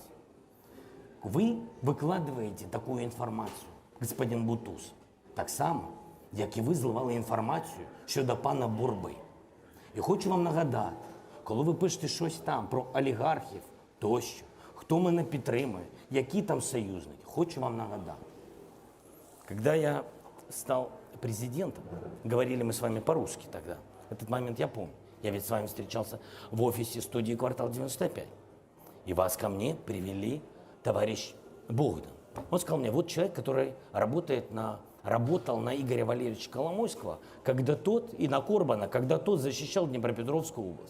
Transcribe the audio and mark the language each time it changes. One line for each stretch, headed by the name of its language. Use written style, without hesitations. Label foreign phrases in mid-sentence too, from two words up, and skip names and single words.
Ukrainian: Ви викладаєте таку інформацію, господин Бутус, так само, як і ви зливали інформацію щодо пана Бурби. І хочу вам нагадати, коли ви пишете щось там про олігархів тощо, хто мене підтримує, які там союзники, хочу вам нагадати.
Russian: Когда я стал президентом, говорили мы с вами по-русски тогда, этот момент я помню. Я ведь с вами встречался в офисе студии «Квартал 95». И вас ко мне привели товарищ Богдан. Он сказал мне, вот человек, который работал на Игоря Валерьевича Коломойского, когда тот, и на Корбана, когда тот защищал Днепропетровскую область.